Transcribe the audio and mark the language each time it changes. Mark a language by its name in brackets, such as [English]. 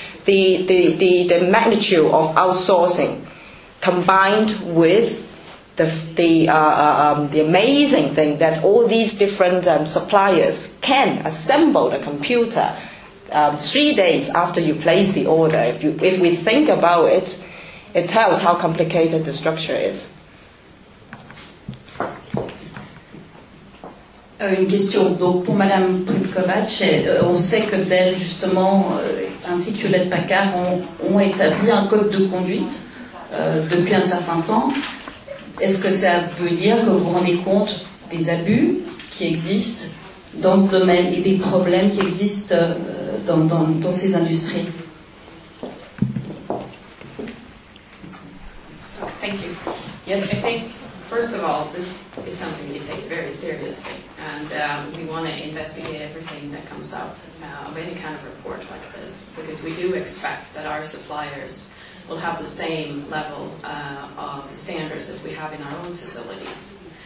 [English] The magnitude of outsourcing combined with the amazing thing that all these different suppliers can assemble the computer 3 days after you place the order. If we think about it, it tells how complicated the structure is. [French] Une question. Donc, pour Madame Pripkovac, on sait que Dell, justement, ainsi que Hewlett-Packard, ont établi un code de conduite depuis un certain temps. Est-ce que ça veut dire que vous rendez compte des abus qui existent dans ce domaine et des problèmes qui existent dans ces industries? [English] So, thank you. Yes, I think, first of all, this is something we take very seriously, and we want to investigate everything that comes out of any kind of report like this, because we do expect that our suppliers will have the same level of standards as we have in our own facilities.